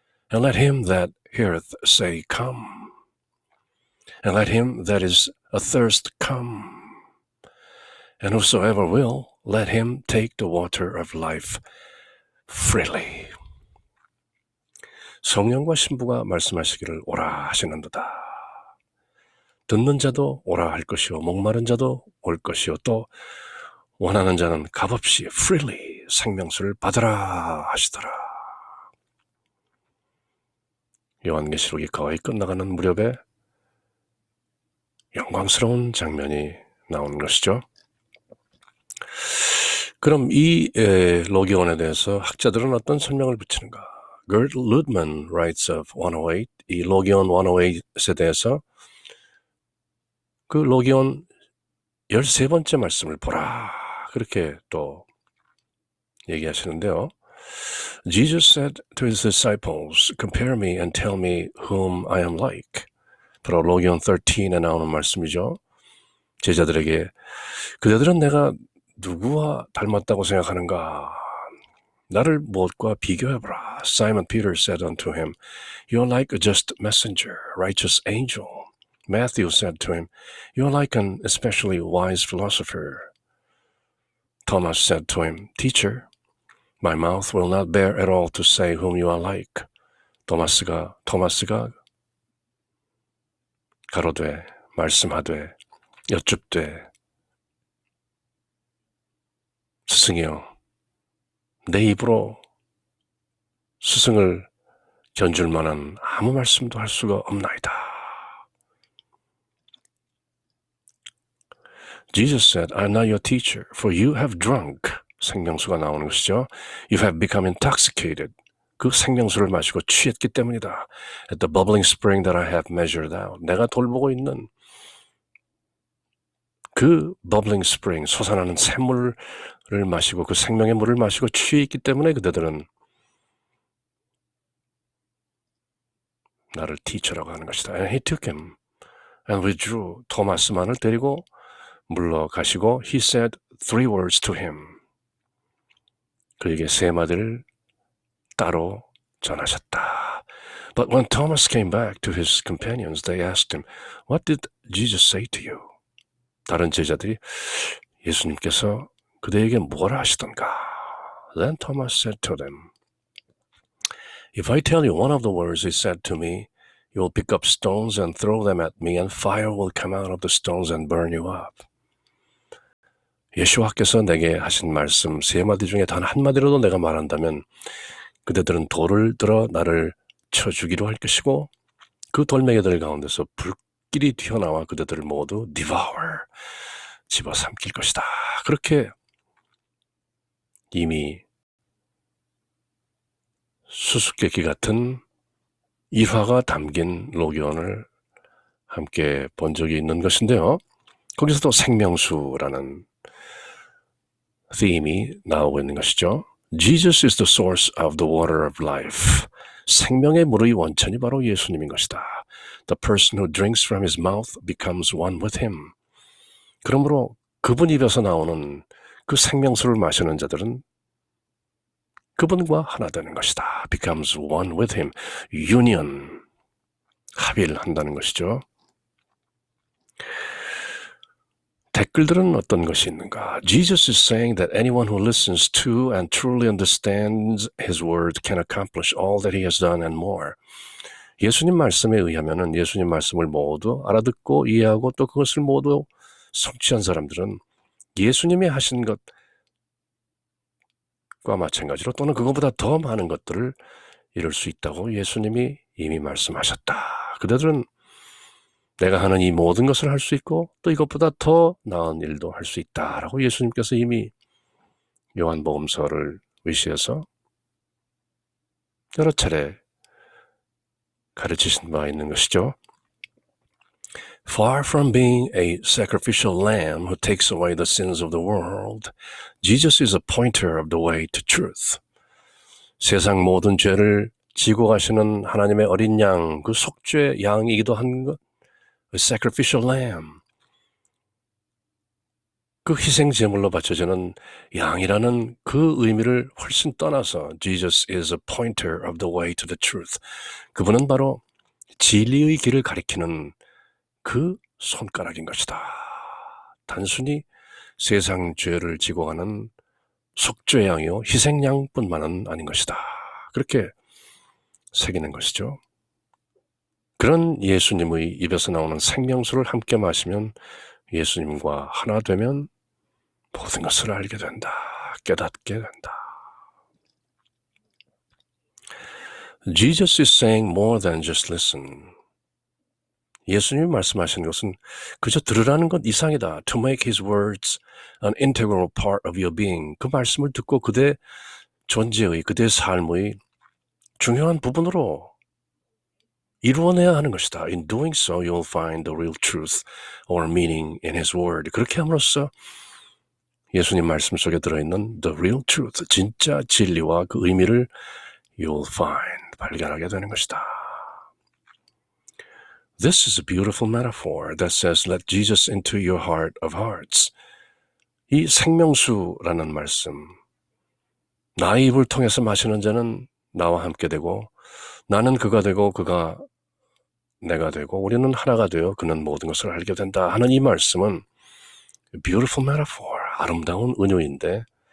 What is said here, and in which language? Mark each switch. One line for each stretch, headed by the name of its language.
English: And let him that heareth say, Come. And let him that is athirst come. And whosoever will, let him take the water of life freely.
Korean: 성령과 신부가 말씀하시기를 오라 하시는도다. 듣는 자도 오라 할 것이요 목마른 자도 올 것이요 또 원하는 자는 값없이 freely 생명수를 받으라 하시더라. 요한계시록이 거의 끝나가는 무렵에 영광스러운 장면이 나오는 것이죠. 그럼 이 로기온에 대해서 학자들은 어떤 설명을 붙이는가?
English: Gert Lüdemann writes of 108,
Korean: 이 로기온 108에 대해서 그 로기온 13번째 말씀을 보라 그렇게 또 얘기하시는데요.
English: Jesus said to his disciples, Compare me and tell me whom I am like.
Korean: 바로 로기온 13에 나오는 말씀이죠. 제자들에게 그대들은 내가 누구와 닮았다고 생각하는가? 나를 무엇과 비교해보라.
English: Simon Peter said unto him, You are like a just messenger, righteous angel. Matthew said to him, You are like an especially wise philosopher. Thomas said to him, Teacher, my mouth will not bear at all to say whom you are like.
Korean: 토마스가 가로되 말씀하되 여쭙되 스승이여 내 입으로 스승을 견줄 만한 아무 말씀도 할 수가 없나이다.
English: Jesus said, I am not your teacher, for you have drunk.
Korean: 생명수가 나오는 것이죠.
English: You have become intoxicated.
Korean: 그 생명수를 마시고 취했기 때문이다.
English: At the bubbling spring that I have measured out.
Korean: 내가 돌보고 있는 그
English: bubbling spring,
Korean: 솟아나는 샘물을 마시고 그 생명의 물을 마시고 취해 있기 때문에 그대들은 나를 teacher라고 하는 것이다.
English: And he took him and withdrew.
Korean: 토마스만을 데리고 물러가시고
English: he said 3 words to him.
Korean: 그에게 3마디를 따로 전하셨다.
English: But when Thomas came back to his companions, they asked him, What did Jesus say to you?
Korean: 다른 제자들이 예수님께서 그대에게 뭐라 하시던가?
English: Then Thomas said to them, If I tell you one of the words he said to me, you will pick up stones and throw them at me, and fire will come out of the stones and burn you up.
Korean: 예수와께서 내게 하신 말씀 3마디 중에 단 한마디라도 내가 말한다면 그대들은 돌을 들어 나를 쳐 죽이려 할 것이고 그 돌멩이들 가운데서 불길이 튀어나와 그대들을 모두 devour, 집어삼킬 것이다. 그렇게 이미 수수께끼 같은 일화가 담긴 로기온을 함께 본 적이 있는 것인데요. 거기서도 생명수라는 theme이 나오고 있는 것이죠.
English: Jesus is the source of the water of life.
Korean: 생명의 물의 원천이 바로 예수님인 것이다.
English: The person who drinks from his mouth becomes one with him.
Korean: 그러므로 그분 입에서 나오는 그 생명수를 마시는 자들은 그분과 하나 되는 것이다.
English: becomes one with him.
Korean: union, 합의를 한다는 것이죠. 댓글들은 어떤 것이 있는가?
English: Jesus is saying that anyone who listens to and truly understands his word can accomplish all that he has done and more.
Korean: 예수님 말씀에 의하면은 예수님 말씀을 모두 알아듣고 이해하고 또 그것을 모두 성취한 사람들은 예수님이 하신 것과 마찬가지로 또는 그것보다 더 많은 것들을 이룰 수 있다고 예수님이 이미 말씀하셨다. 그들은 내가 하는 이 모든 것을 할 수 있고 또 이것보다 더 나은 일도 할 수 있다라고 예수님께서 이미 요한복음서를 위시해서 여러 차례 가르치신 바 있는 것이죠.
English: Far from being a sacrificial lamb who takes away the sins of the world, Jesus is a pointer of the way to truth.
Korean: 세상 모든 죄를 지고 가시는 하나님의 어린 양, 그 속죄 양이기도 한 것,
English: a sacrificial lamb.
Korean: 그 희생 제물로 바쳐지는 양이라는 그 의미를 훨씬 떠나서
English: Jesus is a pointer of the way to the truth.
Korean: 그분은 바로 진리의 길을 가리키는 그 손가락인 것이다. 단순히 세상 죄를 지고 가는 속죄양이요 희생양뿐만은 아닌 것이다. 그렇게 새기는 것이죠. 그런 예수님의 입에서 나오는 생명수를 함께 마시면 예수님과 하나 되면 모든 것을 알게 된다. 깨닫게 된다.
English: Jesus is saying more than just listen.
Korean: 예수님이 말씀하시는 것은 그저 들으라는 것 이상이다.
English: To make his words an integral part of your being.
Korean: 그 말씀을 듣고 그대 존재의, 그대 삶의 중요한 부분으로 이루어내야 하는 것이다.
English: In doing so, you'll find the real truth or meaning in his word.
Korean: 그렇게 함으로써 예수님 말씀 속에 들어있는
English: the real truth,
Korean: 진짜 진리와 그 의미를
English: you'll find,
Korean: 발견하게 되는 것이다.
English: This is a beautiful metaphor that says, let Jesus into your heart of hearts.
Korean: 이 생명수라는 말씀, 나의 입을 통해서 마시는 자는 나와 함께 되고 나는 그가 되고 그가 내가 되고 우리는 하나가 되어 그는 모든 것을 알게 된다 하는 이 말씀은
English: beautiful metaphor,
Korean: 아름다운 은유인데